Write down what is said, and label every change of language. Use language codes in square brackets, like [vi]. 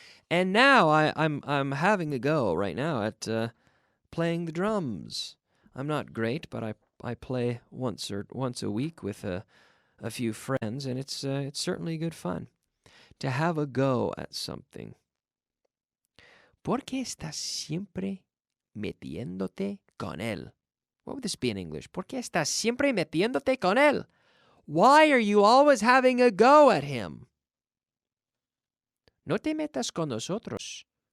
[en] And now I'm having a go right now at playing the drums. I'm not great, but I play once a week with a few friends, and it's certainly good fun to have a go at something. [es] ¿Por qué estás siempre metiéndote con él? [en] What would this be in English? [es] ¿Por qué estás siempre metiéndote con él? [en] Why are you always having a go at him? [es] No te metas con nosotros.